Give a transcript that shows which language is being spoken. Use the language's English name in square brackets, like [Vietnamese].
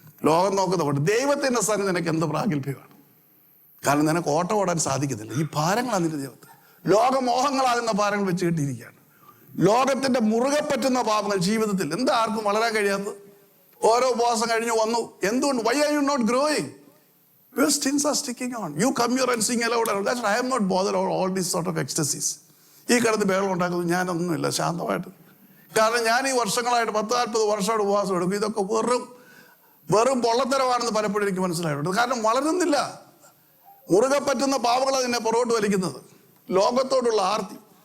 [Malayalam] ലോകം നോക്കുന്ന ദൈവത്തിന്റെ സ്ഥാനം നിനക്ക് എന്ത് പ്രാഗൽഭ്യമാണ്? കാരണം നിനക്ക് ഓട്ടം ഓടാൻ സാധിക്കത്തില്ല. ഈ ഭാരങ്ങളാണ് നിന്റെ ജീവിതത്തിൽ. ലോകമോഹങ്ങളാകുന്ന ഭാരങ്ങൾ വെച്ച് കിട്ടിയിരിക്കുകയാണ്. ലോകത്തിന്റെ മുറുകെ പറ്റുന്ന പാപങ്ങൾ ജീവിതത്തിൽ എന്താ ആർക്കും വളരാൻ കഴിയാത്തത്? ഓരോ ഉപവാസം കഴിഞ്ഞു വന്നു. എന്തുകൊണ്ട്? [English] Why are you not growing? Your sins are sticking on. You come here and sing aloud. That's why I am not bothered about all these sort of ecstasies. [Malayalam] ഈ കിടന്ന് ബഹളം ഉണ്ടാക്കുന്നത് ഞാനൊന്നുമില്ല, ശാന്തമായിട്ട്. കാരണം ഞാൻ ഈ വർഷങ്ങളായിട്ട് 10-40 വർഷമായിട്ട് ഉപവാസം എടുക്കും. ഇതൊക്കെ വെറും പൊള്ളത്തരമാണെന്ന് പലപ്പോഴും എനിക്ക് മനസ്സിലായിട്ടുണ്ട്. കാരണം വളരുന്നില്ല. മുറുകെ പറ്റുന്ന പാവങ്ങളെ നിന്നെ പുറകോട്ട് വലിക്കുന്നത്. ലോകത്തോടുള്ള ആർത്തി.